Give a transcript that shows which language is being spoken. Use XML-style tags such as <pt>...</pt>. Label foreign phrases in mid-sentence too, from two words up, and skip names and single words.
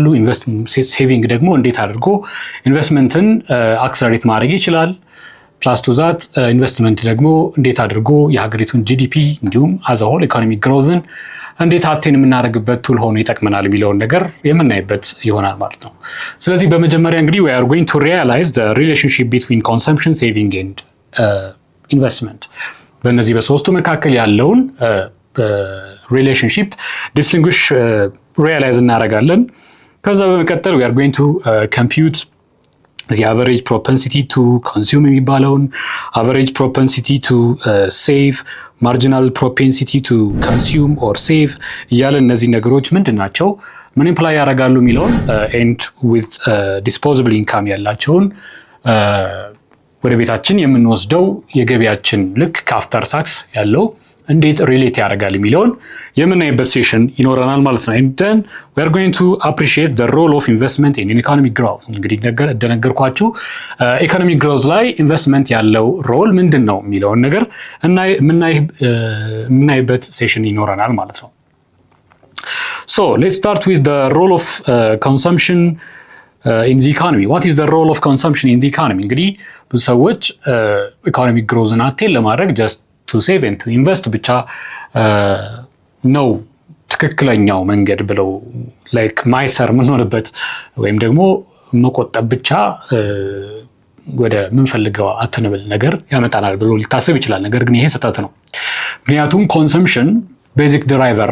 <am>ሴቪንግ ደግሞ እንዴት አድርጎ ኢንቨስትመንትን አክሰለሬት ማድረግ ይችላል?</am> <en>plus to that investment</en> <am>ደግሞ እንዴት አድርጎ የሀገሪቱን ጂዲፒ እንዲሁም</am> <en>as a whole economic growth</en> <am>እንዴት አቴን የምናደርግበት ቱል ሆኖ ይጠቅመናል የሚለውን ነገር የምናይበት ይሆናል ማለት ነው። ስለዚህ በመጀመሪያ እንግዲህ</am> <en>we are going to realize the relationship between consumption, saving and investment</en> <am>በእነዚህ በሶስቱ መካከል ያለውን</am> <en>relationship distinguish realize</en> <am>እናደርጋለን። ከዛ በመቀጠል</am> <en>we are going to compute the average propensity to consume የሚባለውን average propensity to save, marginal propensity to consume or save</en> <am>እያለ እነዚህ ነገሮች ምንድን ናቸው፣ ምን ኢምፕላይ ያደርጋሉ የሚለውን</am> <en>and with disposable income ያላቸውን</en> <am>ወደ ቤታችን የምንወስደው የገቢያችን ልክ ከአፍተር ታክስ ያለው እንዴት ሪሌት ያደርጋል የሚለውን የምናይበት ሴሽን ይኖረናል ማለት ነው።</am> <en>and then we are going to appreciate the role of investment in economic growth።</en> <am>እንግዲህ እንደነገርኳችሁ</am> <en>economic growth</en> <am>ላይ ኢንቨስትመንት ያለው ሮል ምንድን ነው የሚለውን ነገር የምናይበት ሴሽን ይኖረናል ማለት ነው።</am> <en>So let's start with the role of consumption in the economy. What is the role of consumption in the economy?</en> <am>እንግዲህ ብዙ ሰዎች</am> <en>economic growth</en> <am>አቴን ለማድረግ</am> <en>just to save and to invest</en> <am>ብቻ ነው ትክክለኛው መንገድ ብለው</am> <en>like miser</en> <am>የምንሆንበት ወይም ደግሞ መቆጠብ ብቻ ወደ ምንፈልገው አተነብል ነገር ያመጣናል ብሎ ሊታሰብ ይችላል። ነገር ግን ይሄ ስህተት ነው። ምክንያቱም</am> <en>consumption basic driver</en>